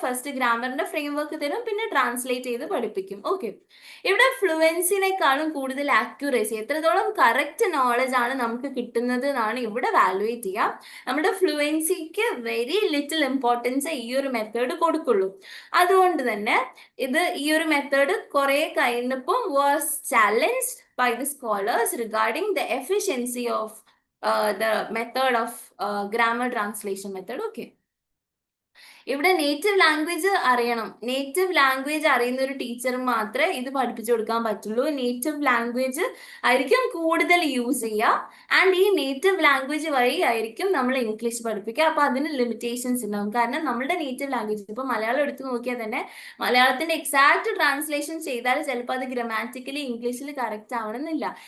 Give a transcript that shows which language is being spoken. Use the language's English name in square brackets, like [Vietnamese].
[Malayalam] First ഗ്രാമറിന്റെ framework തരും, പിന്നെ translate ചെയ്ത് പഠിപ്പിക്കും. ഓക്കെ, ഇവിടെ ഫ്ലുവൻസിനേക്കാളും കൂടുതൽ ആക്യുറസി, എത്രത്തോളം കറക്റ്റ് നോളജ് ആണ് നമുക്ക് കിട്ടുന്നത് എന്നാണ് ഇവിടെ വാലുവേറ്റ് ചെയ്യുക. നമ്മുടെ ഫ്ലുവൻസിക്ക് വെരി ലിറ്റിൽ ഇമ്പോർട്ടൻസ് ഈ ഒരു മെത്തേഡ് കൊടുക്കുള്ളൂ. അതുകൊണ്ട് തന്നെ ഈ ഒരു മെത്തേഡ് കുറെ കഴിഞ്ഞപ്പോൾ [English] Was challenged by the scholars regarding the efficiency of the method of grammar translation method. [Malayalam] Okay, ഇവിടെ നേറ്റീവ് ലാംഗ്വേജ് അറിയണം. നേറ്റീവ് ലാംഗ്വേജ് അറിയുന്ന ഒരു ടീച്ചർ മാത്രമേ ഇത് പഠിപ്പിച്ചു കൊടുക്കാൻ പറ്റുള്ളൂ. നേറ്റീവ് ലാംഗ്വേജ് ആയിരിക്കും കൂടുതൽ യൂസ് ചെയ്യുക, ആൻഡ് ഈ നേറ്റീവ് ലാംഗ്വേജ് വഴി ആയിരിക്കും നമ്മൾ ഇംഗ്ലീഷ് പഠിപ്പിക്കുക. അപ്പൊ അതിന് ലിമിറ്റേഷൻസ് ഉണ്ടാവും. കാരണം നമ്മുടെ നേറ്റീവ് ലാംഗ്വേജ് ഇപ്പൊ മലയാളം എടുത്തു നോക്കിയാൽ തന്നെ മലയാളത്തിന്റെ എക്സാക്ട് ട്രാൻസ്ലേഷൻ ചെയ്താൽ ചിലപ്പോൾ അത് ഗ്രാമാറ്റിക്കലി ഇംഗ്ലീഷിൽ കറക്റ്റ് ആവണമെന്നില്ല.